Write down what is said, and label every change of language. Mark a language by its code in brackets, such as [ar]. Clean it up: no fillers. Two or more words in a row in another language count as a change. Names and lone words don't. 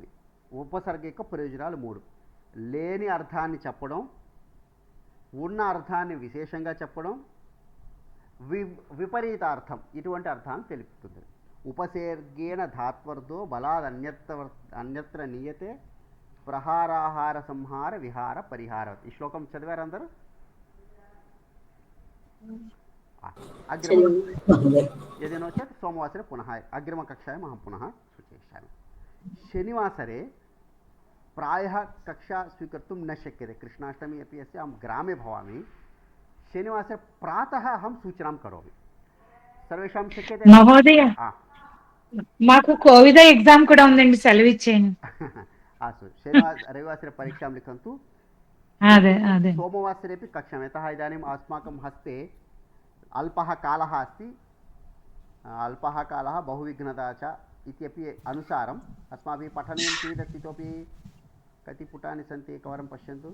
[te] ఉపసర్గ యొక్క ప్రయోజనాలు 3: లేని అర్థాన్ని చెప్పడం, ఉన్న అర్థాన్ని విశేషంగా చెప్పడం, విపరీతార్థం ఇటువంటి అర్థాన్ని తెలుపుతుంది. [sa] ఉపసర్గేణ ధాత్వర్థో బలాద్ అన్యత్ర నీయతే ప్రహారాహార సంహార విహార పరిహార. [te] ఈ శ్లోకం చదివారు అందరూ? [sa] यदि नो चेत् सोमवासरे पुनः अग्रिमकक्षायाम् अहं पुनः सूचयिष्यामि. शनिवासरे प्रायः कक्षा स्वीकर्तुं न शक्यते. कृष्णाष्टमी अपि अस्ति, अहं ग्रामे भवामि. शनिवासरे प्रातः अहं सूचनां करोमि. सर्वेषां शक्यते [te] మహోదయ మాకు కోవిడ్ ఎగ్జామ్ కూడా ఉందండి, సెలవు ఇచ్చేయండి. [sa] अस्तु रविवासरे परीक्षां लिखन्तु. [te] అదే అదే [sa] सोमवासरेपि कक्षां, यतः इदानीम् अस्माकं हस्ते अल्पः कालः अस्ति. अल्पः कालः बहुविघ्नता च इत्यपि अनुसारम् अस्माभिः पठनीयं चेत् इतोपि कति पुटानि सन्ति एकवारं पश्यन्तु.